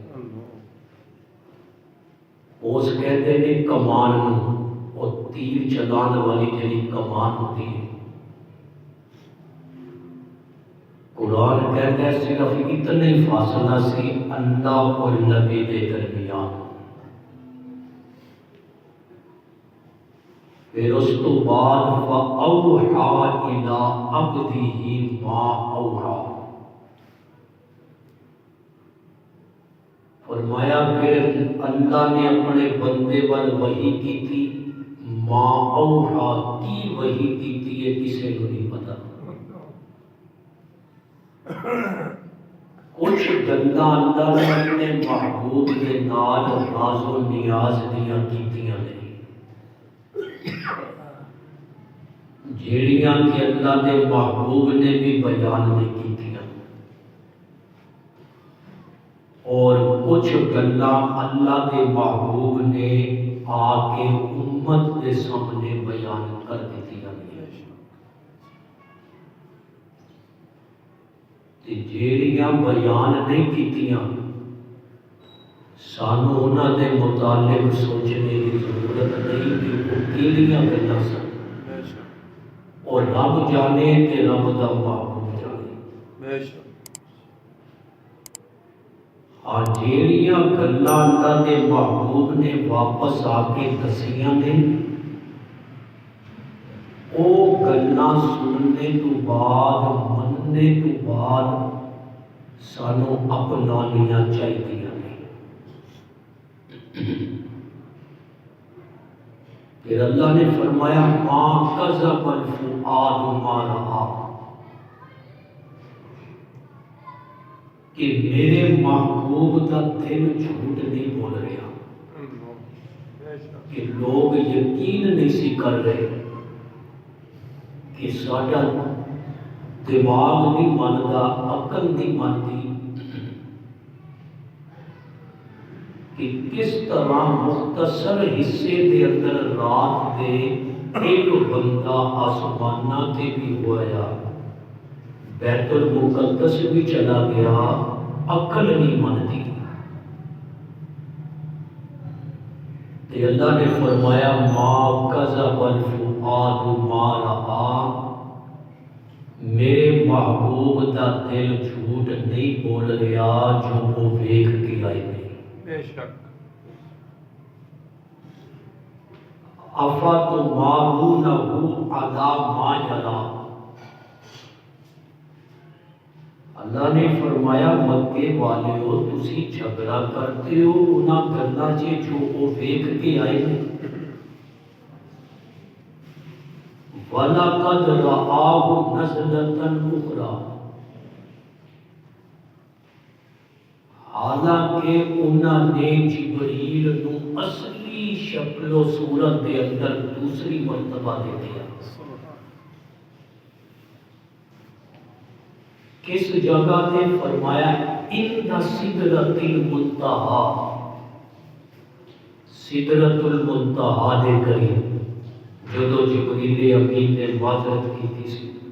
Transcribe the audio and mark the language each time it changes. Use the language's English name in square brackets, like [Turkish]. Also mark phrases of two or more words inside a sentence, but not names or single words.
[Urdu] کوس کہتے ہیں کمان نوں، اور تیر چلانے والی جڑی کمان ہوتی ہے، قرآن کہتا ہے صرف اتنا ہی فاصلہ سی اللہ اور نبی دے درمیان۔ پھر اس تو بعد [Arabic] فَأَوْحَىٰ إِلَىٰ عَبْدِهِ مَا أَوْحَىٰ، [Urdu] فرمایا پھر اللہ نے اپنے بندے پر وحی کی تھی، [Arabic] ما اوحیٰ [Urdu] کی وحی کی تھی یہ کسی کو نہیں پتا۔ [Punjabi] کچھ گلاں اللہ نے اپنے محبوب کے نال راز و نیاز دیاں کیتیاں نہیں، جیڑیاں کہ اللہ دے محبوب نے بھی بیان نہیں کیتیاں، اور کچھ گلاں اللہ دے محبوب نے آ کے امت کے سامنے بیان کر دیتیاں نہیں۔ تے جیڑیاں بیان نہیں کیتیاں سانو انہاں دے متعلق سوچنے کی ضرورت نہیں کہ وہ کیڑیاں گلاں سن، اور رب جانے تے رب دا محبوب جانے۔ اور جیڑیاں گلاں اللہ دے محبوب نے واپس آ کے دسیاں نے، او گلاں سننے تو بعد مننے تو بعد سانو اپنانیاں چاہیدیاں نے۔ [Urdu] پھر اللہ نے فرمایا [Arabic] ما کذب الفؤاد ما رأى، [Urdu] کہ میرے محبوب کا دل جھوٹ نہیں بول رہا، کہ لوگ یقین نہیں سی کر رہے کہ ساڈا دماغ نہیں مانتا، عقل نہیں مانتی کہ کس طرح مختصر حصے دے اندر رات دے ایک بندہ آسمانہ تے بھی ہوا، بیت المقدس بھی چلا گیا، عقل نہیں مانتی۔ کہ اللہ نے فرمایا [Arabic] ما کذب الفؤاد ما رآ، [Punjabi] میرے محبوب دا دل جھوٹ نہیں بول رہا جو وہ ویکھ کے آئے گی۔ [Urdu] بے شک [Arabic] افتمارونہ علی ما یری، [Punjabi] اللہ نے فرمایا مکے والےو تسی جھگڑا کرتے ہو انہاں گلاں چ جو وہ ویکھ کے آئے نے۔ [Arabic] وَلَقَدْ رَآهُ نَزْلَةً أُخْرَى، [Urdu] حالانکہ انہوں نے جبریل نو اصلی شکل و صورت کے اندر دوسری مرتبہ دیکھا۔ کس جگہ تے فرمایا [Arabic] عند سدرۃ المنتہا، سدرۃ المنتہا [Urdu] دے قریب جدو جبریل امین نے معذرت کی تھی